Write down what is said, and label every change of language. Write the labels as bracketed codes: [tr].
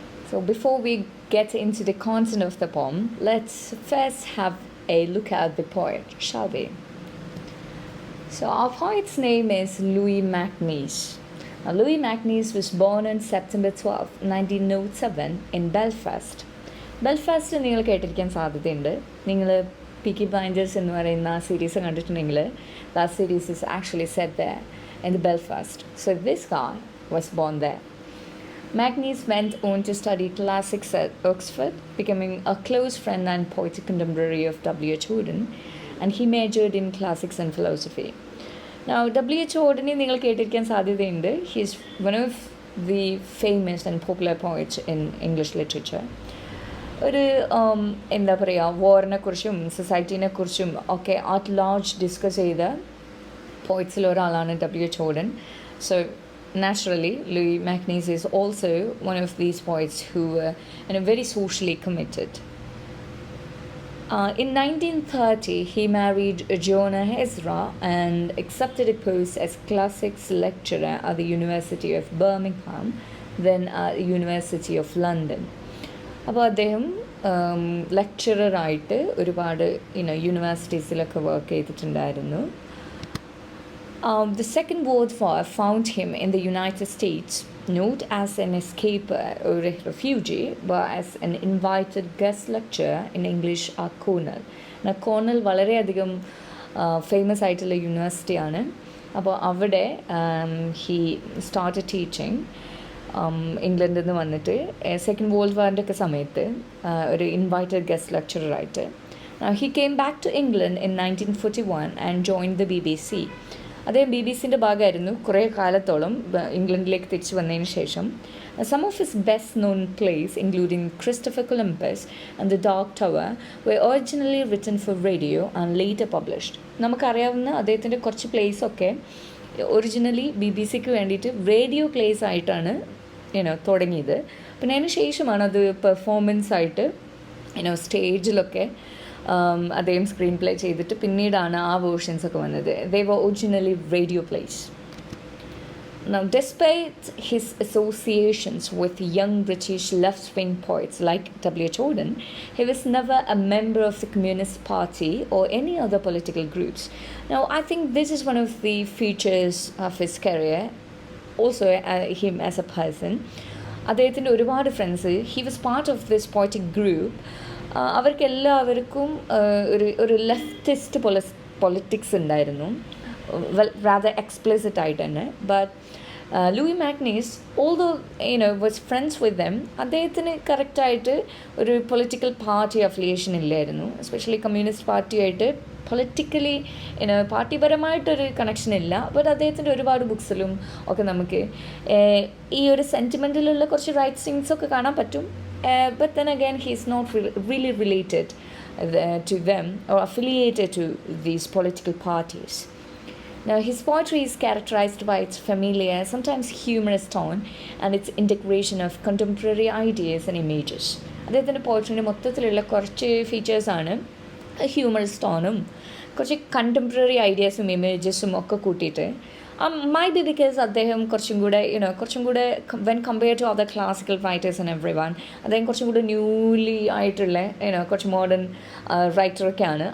[en] So before we get into the content of the poem, let's first have a look at the poet, shall we? So our poet's name is Louis Magnus. Now, Louis Magnus was born on September 12, 1907 in Belfast. [ml] Belfast നിങ്ങൾ കേട്ടിരിക്കാൻ സാധ്യതയുണ്ട്. നിങ്ങൾ peaky blinders എന്ന് പറയുന്ന ആ series കണ്ടിട്ടുണ്ടെങ്കിൽ [en] That series is actually set there in the Belfast. So this guy was born there. Magnus went on to study classics at Oxford, becoming a close friend and poetic contemporary of W.H. Auden, and he majored in classics and philosophy. Now, W.H. [ml] Auden നിങ്ങൾ കേട്ടിരിക്കാൻ സാധ്യതയുണ്ട്. [en] He is one of the famous and popular poets in English literature. [ml] ഒരു എന്താ പറയുക, വാറിനെ കുറിച്ചും സൊസൈറ്റീനെ കുറിച്ചും ഒക്കെ [en] at large [ml] discuss ചെയ്ത പോയിറ്റ്സിൽ ഒരാളാണ് W.H. [en] Auden. So naturally, Louis Magnus is also one of these poets who were very socially committed. In 1930, he married Joanna Ezra and accepted a post as classics lecturer at the University of Birmingham, then at the University of London. [ml] അപ്പോൾ അദ്ദേഹം ലെക്ചററായിട്ട് ഒരുപാട് യൂണിവേഴ്സിറ്റീസിലൊക്കെ work ചെയ്തിട്ടുണ്ടായിരുന്നു. [en] The Second World War found him in the United States, not as an escaper or a refugee, but as an invited guest lecturer in English at Cornell. [ml] Now, Cornell വളരെയധികം famous ആയിട്ടുള്ള യൂണിവേഴ്സിറ്റിയാണ്. അപ്പോൾ അവിടെ [en] he started teaching. [ml] ഇംഗ്ലണ്ടിൽ നിന്ന് വന്നിട്ട് second world വാറിൻ്റെ ഒക്കെ സമയത്ത് ഒരു invited guest ലെക്ചററായിട്ട്. [en] He came back to England in 1941 and join the BBC. [ml] അദ്ദേഹം BBC-ൻ്റെ ഭാഗമായിരുന്നു കുറേ കാലത്തോളം ഇംഗ്ലണ്ടിലേക്ക് തിരിച്ചു വന്നതിന് ശേഷം. [en] Some of his best known plays, including Christopher Columbus and The Dark Tower, were originally written for radio and later published. [ml] നമുക്കറിയാവുന്ന അദ്ദേഹത്തിൻ്റെ കുറച്ച് പ്ലേസൊക്കെ ഒറിജിനലി BBC-ക്ക് വേണ്ടിയിട്ട് റേഡിയോ പ്ലേസ് ആയിട്ടാണ് തുടങ്ങിയത്. പിന്നെ അതിന് ശേഷമാണ് അത് പെർഫോമൻസ് ആയിട്ട് സ്റ്റേജിലൊക്കെ അദ്ദേഹം സ്ക്രീൻ പ്ലേ ചെയ്തിട്ട് പിന്നീടാണ് ആ വേർഷൻസൊക്കെ വന്നത്. [en] They were originally radio plays. Now, despite his associations with young British left-wing poets like W.H. Auden, he was never a member of the Communist Party or any other political groups. Now, I think this is one of the features of his career, also him as a person. [ml] അദ്ദേഹത്തിൻ്റെ ഒരുപാട് friends, [en] He was part of this poetic group. [ml] അവർക്കെല്ലാവർക്കും ഒരു leftist politics ഉണ്ടായിരുന്നു, [en] rather explicit [ml] ആയിട്ട് തന്നെ. But Louis Magnus, [en] although was friends with them, [ml] അദ്ദേഹത്തിന് കറക്റ്റായിട്ട് ഒരു പൊളിറ്റിക്കൽ പാർട്ടി അഫിലിയേഷൻ ഇല്ലായിരുന്നു. എസ്പെഷ്യലി കമ്മ്യൂണിസ്റ്റ് പാർട്ടിയായിട്ട് പൊളിറ്റിക്കലി പാർട്ടിപരമായിട്ടൊരു കണക്ഷൻ ഇല്ല. ബട്ട് അദ്ദേഹത്തിൻ്റെ ഒരുപാട് ബുക്സിലും ഒക്കെ നമുക്ക് ഈ ഒരു സെൻറ്റിമെൻറ്റിലുള്ള കുറച്ച് റൈറ്റിങ്സൊക്കെ കാണാൻ പറ്റും. [en] But then again, he is not really related to them or affiliated to these political parties. Now, his poetry is characterized by its familiar, sometimes humorous tone and its integration of contemporary ideas and images. [ml] അദ്ദേഹത്തിൻ്റെ പോയട്രീൻ്റെ മൊത്തത്തിലുള്ള കുറച്ച് ഫീച്ചേഴ്സാണ് humorous ടോണും കുറച്ച് contemporary ഐഡിയാസും ഇമേജസും ഒക്കെ കൂട്ടിയിട്ട്. [en] Might be because [ml] അദ്ദേഹം കുറച്ചും കൂടെ [en] when compared to other classical writers and everyone, [ml] അദ്ദേഹം കുറച്ചും കൂടെ ന്യൂലി ആയിട്ടുള്ള കുറച്ച് മോഡേൺ റൈറ്ററൊക്കെയാണ്.